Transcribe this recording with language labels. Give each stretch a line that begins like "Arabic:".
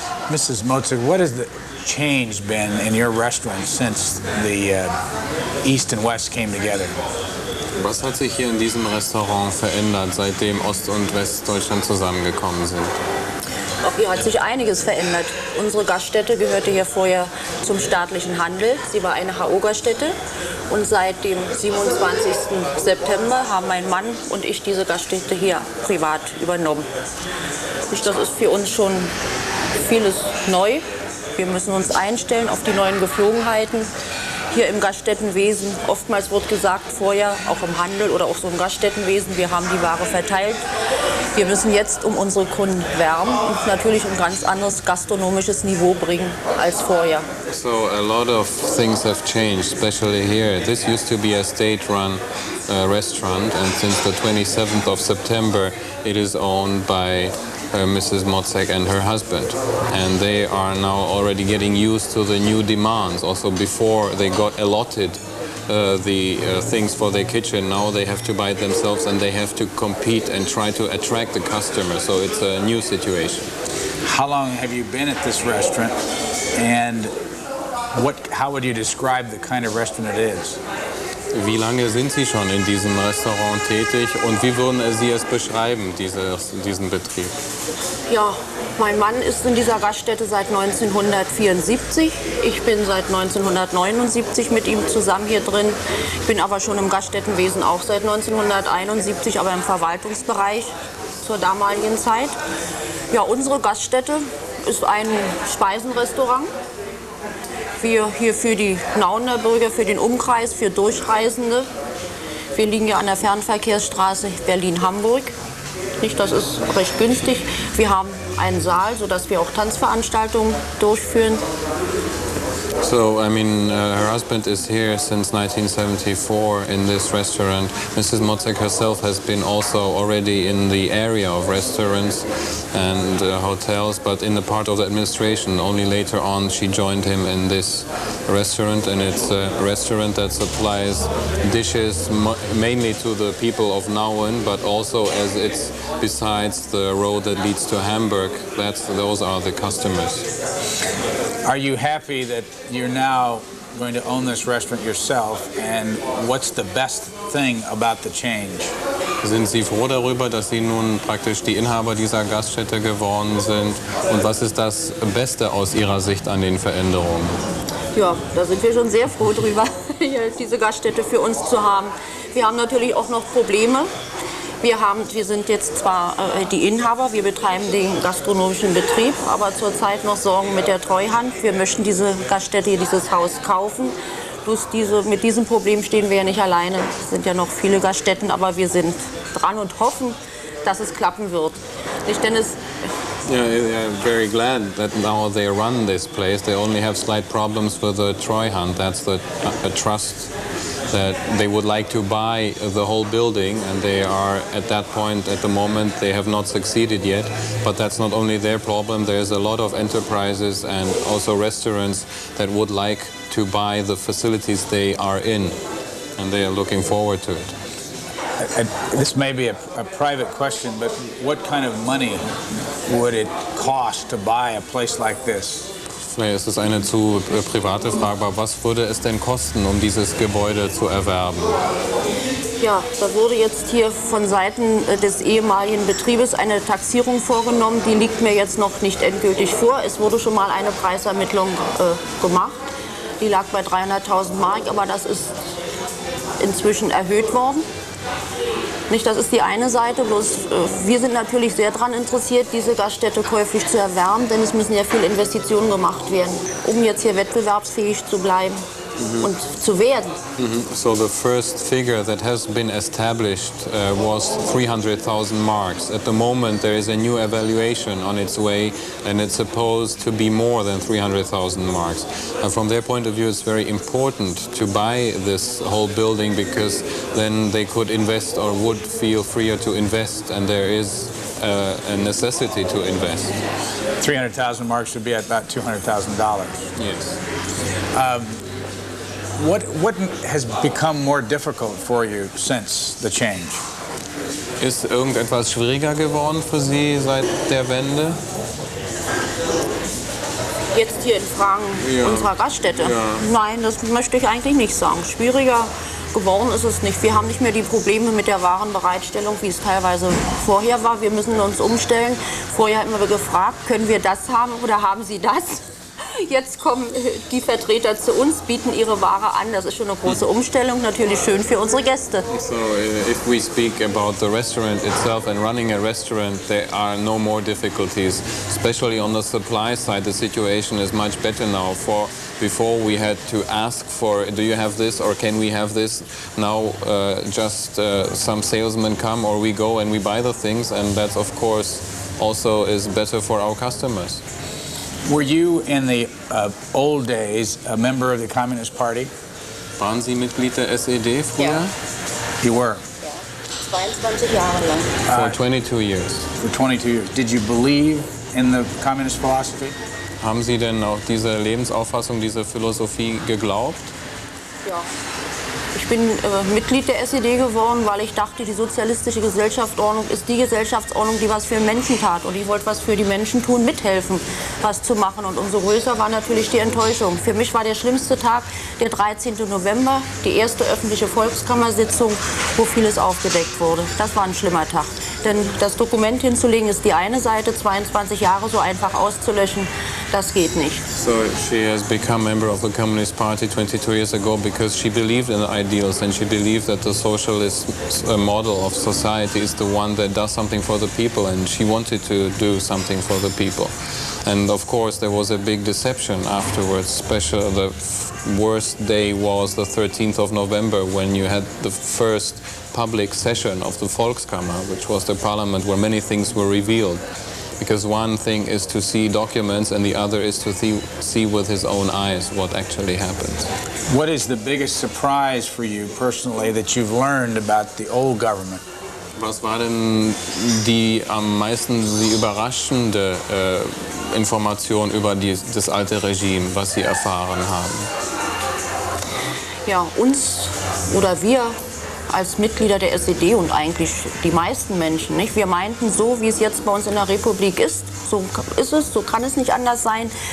English: Mrs. Motzek, what has the change been in your restaurant since the East and West came together?
German: Was hat sich hier in diesem Restaurant verändert, seitdem Ost- und Westdeutschland zusammengekommen sind? Auch hier hat sich einiges verändert. Unsere Gaststätte gehörte hier vorher zum staatlichen Handel. Sie war eine HO-Gaststätte. Und seit dem 27. September haben mein Mann und ich diese Gaststätte hier privat übernommen. Das ist für uns schon vieles neu. Wir müssen uns einstellen auf die neuen Geflogenheiten. Hier im Gaststättenwesen, oftmals wird gesagt vorher, auch im Handel oder auch so im Gaststättenwesen, wir haben die Ware verteilt. Wir müssen jetzt um unsere Kunden wärmen und natürlich ein ganz anderes gastronomisches Niveau bringen als vorher.
English: So a lot of things have changed, especially here. This used to be a state-run restaurant, and since the 27th of September it is owned by Mrs. Motzek and her husband, and they are now already getting used to the new demands. Also before they got allotted the things for their kitchen, now they have to buy it themselves and they have to compete and try to attract the customer, so it's a new situation. How long have you been at this restaurant, and how would you describe the kind of restaurant it is?
German: Wie lange sind Sie schon in diesem Restaurant tätig und wie würden Sie es beschreiben, diesen Betrieb? Ja, mein Mann ist in dieser Gaststätte seit 1974. Ich bin seit 1979 mit ihm zusammen hier drin. Ich bin aber schon im Gaststättenwesen auch seit 1971, aber im Verwaltungsbereich zur damaligen Zeit. Ja, unsere Gaststätte ist ein Speisenrestaurant. Wir hier für die Nauener Bürger, für den Umkreis, für Durchreisende. Wir liegen ja an der Fernverkehrsstraße Berlin-Hamburg. Das ist recht günstig. Wir haben einen Saal, sodass wir auch Tanzveranstaltungen durchführen.
English: So, I mean, her husband is here since 1974 in this restaurant. Mrs. Motzek herself has been also already in the area of restaurants and hotels, but in the part of the administration. Only later on she joined him in this restaurant, and it's a restaurant that supplies dishes mainly to the people of Nauen, but also as it's besides the road that leads to Hamburg, those are the customers. Are you happy that you're now going to own this restaurant yourself, and what's the best thing about the change?
German: Sind Sie froh darüber, dass Sie nun praktisch die Inhaber dieser Gaststätte geworden sind? Und was ist das Beste aus Ihrer Sicht an den Veränderungen? Ja, da sind wir schon sehr froh drüber, hier diese Gaststätte für uns zu haben. Wir haben natürlich auch noch Probleme. Wir sind jetzt zwar die Inhaber, wir betreiben den gastronomischen Betrieb, aber zurzeit noch sorgen mit der Treuhand. Wir möchten diese Gaststätte, dieses Haus kaufen. Bloß mit diesem Problem stehen wir ja nicht alleine. Es sind ja noch viele Gaststätten, aber wir sind dran und hoffen, dass es klappen wird. Nicht, denn
English: Yeah, I'm very glad that now they run this place. They only have slight problems with the Treuhand. That's the trust that they would like to buy the whole building, and they are at that point at the moment. They have not succeeded yet, but that's not only their problem. There's a lot of enterprises and also restaurants that would like to buy the facilities they are in, and they are looking forward to it. This may be a private question, but what kind of money would it cost to buy a place like this?
German: Vielleicht ist es eine zu private Frage, aber was würde es denn kosten, um dieses Gebäude zu erwerben? Ja, da wurde jetzt hier von Seiten des ehemaligen Betriebes eine Taxierung vorgenommen. Die liegt mir jetzt noch nicht endgültig vor. Es wurde schon mal eine Preisermittlung gemacht. Die lag bei 300.000 Mark, aber das ist inzwischen erhöht worden. Nicht, das ist die eine Seite, bloß wir sind natürlich sehr daran interessiert, diese Gaststätte käuflich zu erwerben, denn es müssen ja viele Investitionen gemacht werden, um jetzt hier wettbewerbsfähig zu bleiben und zu werden.
English: So the first figure that has been established was 300,000 marks. At the moment there is a new evaluation on its way, and it's supposed to be more than 300,000 marks. And from their point of view, it's very important to buy this whole building, because then they could invest or would feel freer to invest, and there is a necessity to invest. 300,000 marks would be at about $200,000. Yes. What has become more difficult for you since the change?
German: Ist irgendetwas schwieriger geworden für Sie seit der Wende? Jetzt hier in Fragen unserer Gaststätte? Ja. Nein, das möchte ich eigentlich nicht sagen. Schwieriger geworden ist es nicht. Wir haben nicht mehr die Probleme mit der Warenbereitstellung, wie es teilweise vorher war. Wir müssen uns umstellen. Vorher hatten wir gefragt, können wir das haben oder haben Sie das? Jetzt kommen die Vertreter zu uns, bieten ihre Ware an. Das ist schon eine große Umstellung, natürlich schön für unsere Gäste.
English: So if we speak about the restaurant itself and running a restaurant, there are no more difficulties. Especially on the supply side, the situation is much better now. Before we had to ask for, do you have this or can we have this? Now just some salesmen come or we go and we buy the things, and that's of course also is better for our customers. Were you in the old days a member of the Communist Party?
German: Waren Sie Mitglied der SED früher? Ja.
English: You were?
German: Ja, 22 Jahre lang.
English: For 22 years. For 22 years. Did you believe in the communist philosophy?
German: Haben Sie denn auch diese Lebensauffassung, diese Philosophie geglaubt? Ja. Ich bin Mitglied der SED geworden, weil ich dachte, die sozialistische Gesellschaftsordnung ist die Gesellschaftsordnung, die was für Menschen tat. Und ich wollte was für die Menschen tun, mithelfen, was zu machen. Und umso größer war natürlich die Enttäuschung. Für mich war der schlimmste Tag der 13. November, die erste öffentliche Volkskammersitzung, wo vieles aufgedeckt wurde. Das war ein schlimmer Tag. Denn das Dokument hinzulegen ist die eine Seite, 22 Jahre so einfach auszulöschen, das geht nicht.
English: So she has become a member of the Communist Party 22 years ago because she believed in the ideals, and she believed that the socialist model of society is the one that does something for the people, and she wanted to do something for the people. And of course there was a big deception afterwards. Especially the worst day was the 13th of November, when you had the first public session of the Volkskammer, which was the parliament where many things were revealed. Because one thing is to see documents and the other is to see with his own eyes what actually happened. What is the biggest surprise for you personally that you've learned about the old government?
German: Was war denn die am meisten Sie überraschende Information über das alte Regime, was Sie erfahren haben? Ja, uns oder wir als Mitglieder der SED und eigentlich die meisten Menschen, nicht? Wir meinten, so wie es jetzt bei uns in der Republik ist, so ist es, so kann es nicht anders sein.